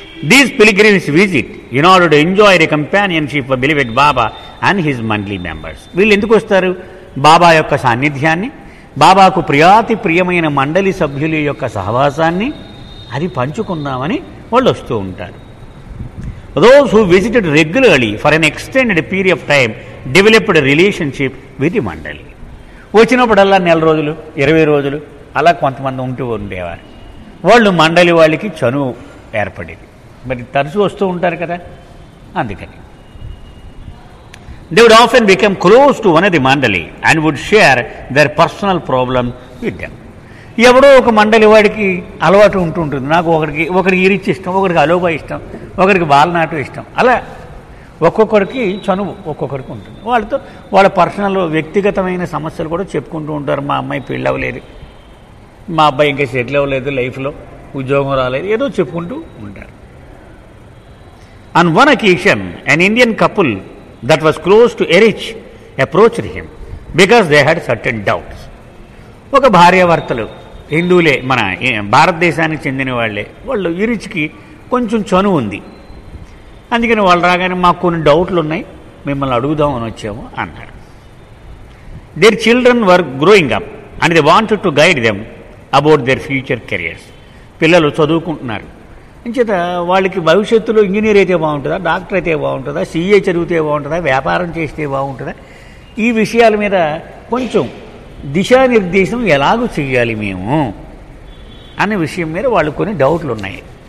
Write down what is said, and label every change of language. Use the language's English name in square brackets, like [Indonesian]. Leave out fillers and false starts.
[English] These pilgrims visit in order to enjoy the companionship of beloved Baba and his monthly members. [Telugu] వీళ్ళు ఎందుకు వస్తారు? బాబా యొక్క సాన్నిధ్యాన్ని, బాబాకు ప్రియాతి ప్రియమైన మండలి సభ్యుల యొక్క సహవాసాన్ని అది పంచుకుందామని వాళ్ళు వస్తూ ఉంటారు. [English] Those who visited regularly for an extended period of time developed a relationship with the mandali. [Telugu] వచ్చినప్పుడల్లా 1 రోజులు 20 రోజులు అలా కొంతమంది ఉంటూ ఉండేవారు. వాళ్ళు మండలి వాళ్ళకి చనువు ఏర్పడేది. మరి తరచూ వస్తూ ఉంటారు కదా, అందుకని. [English] They would often become close to one of the mandali and would share their personal problem with them. [Telugu] ఎవడో ఒక మండలి వాడికి అలవాటు ఉంటుంటుంది. నాకు ఒకరికి ఇరిచి ఇష్టం, ఒకరికి అలోబా ఇష్టం, ఒకరికి బాలనాటు ఇష్టం. అలా ఒక్కొక్కరికి చనువు ఒక్కొక్కరికి ఉంటుంది. వాళ్ళతో వాళ్ళ పర్సనల్ వ్యక్తిగతమైన సమస్యలు కూడా చెప్పుకుంటూ ఉంటారు. మా అమ్మాయి పెళ్ళి అవ్వలేదు, మా అబ్బాయి ఇంకా సెటిల్ అవ్వలేదు, లైఫ్లో ఉద్యోగం రాలేదు, ఏదో చెప్పుకుంటూ ఉంటారు. [English] On one occasion, an Indian couple that was close to Erich approached him because they had certain doubts. [Telugu] ఒక భార్యాభర్తలు హిందువులే, మన భారతదేశానికి చెందిన వాళ్ళే. వాళ్ళు ఇరిచ్కి కొంచెం చనువు ఉంది, అందుకని వాళ్ళు రాగానే మాకు కొన్ని డౌట్లు ఉన్నాయి, మిమ్మల్ని అడుగుదామని వచ్చాము అన్నారు. [English] Their children were growing up and they wanted to guide them about their future careers. [Telugu] పిల్లలు చదువుకుంటున్నారు, అంచేత వాళ్ళకి భవిష్యత్తులో ఇంజనీర్ అయితే బాగుంటుందా, డాక్టర్ అయితే బాగుంటుందా, సీఏ చదివితే బాగుంటుందా, వ్యాపారం చేస్తే బాగుంటుందా, ఈ విషయాల మీద కొంచెం దిశానిర్దేశం ఎలాగూ చెయ్యాలి మేము అనే విషయం మీద వాళ్ళు కొన్ని డౌట్లు ఉన్నాయి.